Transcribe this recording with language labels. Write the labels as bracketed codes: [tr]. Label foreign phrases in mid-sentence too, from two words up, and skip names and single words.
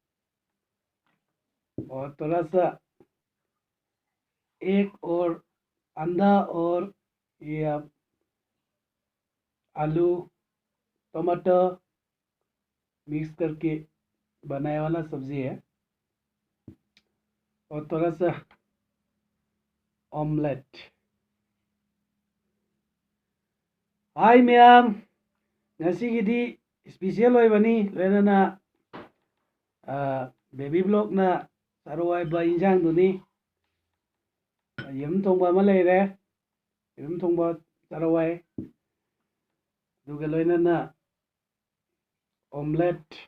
[hi] और थोड़ा सा एक और अंडा और ये आप आलू टमाटर मिक्स करके बनाया वाला सब्जी है। और थोड़ा सा ऑमलेट। [en] hi ma'am, [mni] ngasiꯒꯤꯗꯤ स्पेशल ꯑꯣꯏꯕꯅꯤ ꯂꯣꯏꯅꯅ ꯕꯦꯕꯤ ꯕ꯭ꯂꯣꯛꯅ ꯆꯥꯔꯣꯏꯕ ꯏꯟꯖꯥꯡꯗꯨꯅꯤ꯫ ꯌꯦꯔꯨꯝ ꯊꯣꯡꯕ ꯑꯃ ꯂꯩꯔꯦ, ꯌꯦꯔꯨꯝ ꯊꯣꯡꯕ ꯆꯥꯔꯣꯏ, ꯑꯗꯨꯒ ꯂꯣꯏꯅꯅ ꯑꯣꯝꯂꯦꯠ,